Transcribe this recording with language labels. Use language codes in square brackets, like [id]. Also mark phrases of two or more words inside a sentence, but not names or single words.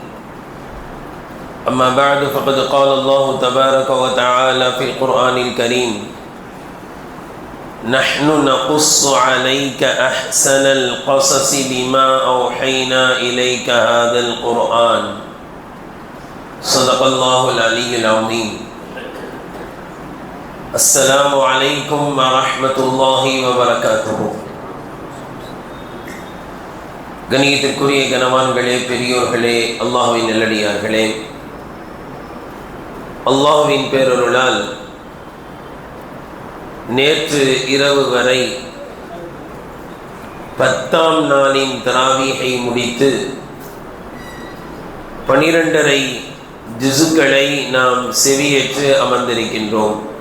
[ar] أما بعد، فقد قال الله تبارك وتعالى في القرآن الكريم: نحن نقص عليك أحسن القصص بما أوحينا إليك هذا القرآن. صدق الله العلي العظيم. السلام عليكم ورحمة الله وبركاته. [ta] கணியத்திற்குரிய கனவான்களே, பெரியோர்களே, அல்லாஹ்வின் நல்லடியார்களே, அல்லாஹ்வின் பேரருளால் நேற்று இரவு வரை 10ஆம் நாளின் தராவீஹை முடித்து 12.5 ஜுசுக்களை நாம் செவியேற்று அமர்ந்திருக்கின்றோம்.